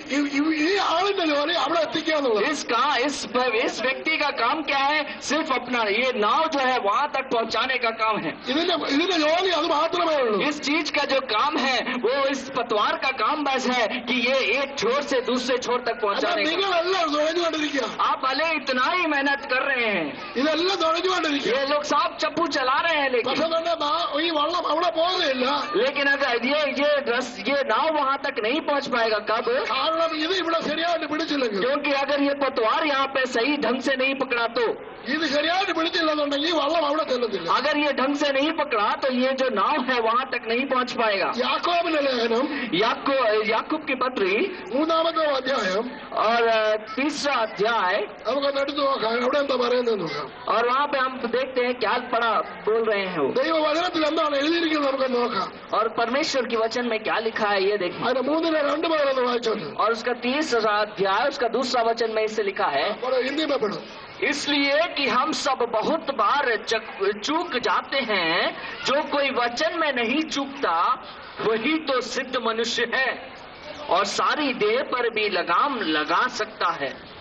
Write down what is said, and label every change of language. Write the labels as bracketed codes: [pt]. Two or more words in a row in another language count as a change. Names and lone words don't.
[hi] इस व्यक्ति का काम क्या है? सिर्फ अपना ये नाव जो है वहाँ तक पहुँचाने का काम है. इस चीज का जो काम काम है वो इस पतवार का काम बस है कि ये एक छोर से दूसरे छोर तक [ml] അല്ല [hi] पहुंचाने का। [ml] നിങ്ങളെല്ലാം തുഴഞ്ഞുകൊണ്ടിരിക്കുക. [hi] आप भले इतना ही मेहनत कर रहे हैं, [ml] ഇതെല്ലാം തുഴഞ്ഞുകൊണ്ടിരിക്കുക. [hi] ये लोग साफ चप्पू चला रहे हैं, [ml] പക്ഷെ തന്നെ ഈ വള്ളം അവിടെ പോകുകയില്ല. [hi] लेकिन अगर ये नाव वहां तक नहीं पहुंच पाएगा। कब? [ml] കാരണം ഇത് ഇവിടെ ശരിയായിട്ട് പിടിച്ചില്ലെങ്കിൽ, [hi] क्योंकि अगर ये पतवार यहाँ पे सही ढंग से नहीं पकड़ा तो, [ml] ഇത് ശരിയായിട്ട് പിടിച്ചില്ലെന്നുണ്ടെങ്കിൽ ഈ വള്ളം അവിടെ ചെല്ലത്തില്ല. [hi] अगर ये ढंग से नहीं पकड़ा तो ये जो नाव है वहां तक नहीं पहुंच पाएगा। [ml] യാക്കോബിന്റെ ലേഖനം [hi] याकूब की पत्री [ml] 3-ാമത്തെ അധ്യായം [hi] और 3रा अध्याय, [ml] നമുക്കൊന്ന് എടുത്തു നോക്കാം. അവിടെ എന്താ പറയുന്നത് നോക്കാം. [hi] और वहाँ पे हम देखते हैं क्या पढ़ा बोल रहे हैं वो, [ml] ദൈവവചനത്തിൽ എന്താണ് എഴുതിയിരിക്കുന്നത് നമുക്കൊന്ന് നോക്കാം. [hi] और परमेश्वर की वचन में क्या लिखा है ये देखिए। [ml] അതിന്റെ 3-ന്റെ 2 ഭാഗം വായിച്ചോണ്ട് [hi] और उसका 3रा अध्याय उसका 2रा वचन में इससे लिखा है, हिंदी में पढ़ो. इसलिए कि हम सब बहुत बार चूक जाते हैं, जो कोई वचन में नहीं चूकता वही तो सिद्ध मनुष्य है और सारी देह पर भी लगाम लगा सकता है।